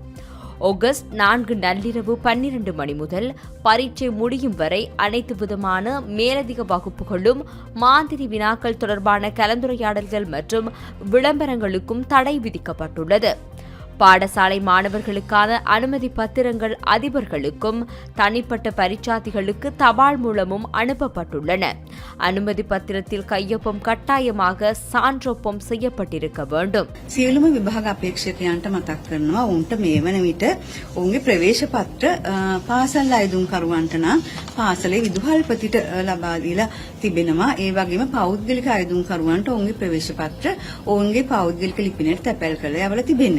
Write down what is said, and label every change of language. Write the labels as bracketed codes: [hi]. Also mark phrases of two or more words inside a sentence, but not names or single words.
[ta] ஆகஸ்ட் 4 நள்ளிரவு 12 மணி முதல் பரீட்சை முடியும் வரை அனைத்து விதமான மேலதிக வகுப்புகளும் மாதிரி வினாக்கள் தொடர்பான கலந்துரையாடல்கள் மற்றும் விளம்பரங்களுக்கும் தடை விதிக்கப்பட்டுள்ளது. பாடசாலை மாணவர்களுக்கான அனுமதி பத்திரங்கள் அதிபர்களுக்கும் தனிப்பட்ட பரீட்சார்த்திகளுக்கு தபால் மூலமும் அனுப்பப்பட்டுள்ளன. அனுமதி பத்திரத்தில் கையொப்பம் கட்டாயமாக சான்றொப்பம் செய்யப்பட்டிருக்க வேண்டும். [si] සියලුම විභාග අපේක්ෂකයන්ට මතක් කරනවා උන්ට මේ වන විට ඔවුන්ගේ ප්‍රවේශ පත්‍ර පාසල් අයදුම්කරුවන්ට නම් පාසලේ විදුහල්පතිට ලබා දීලා තිබෙනවා. ඒ වගේම පෞද්ගලික අයදුම්කරුවන්ට ඔවුන්ගේ ප්‍රවේශ පත්‍ර ඔවුන්ගේ පෞද්ගලික ලිපිනයට තැපැල් කරලා යවලා තිබෙනවා.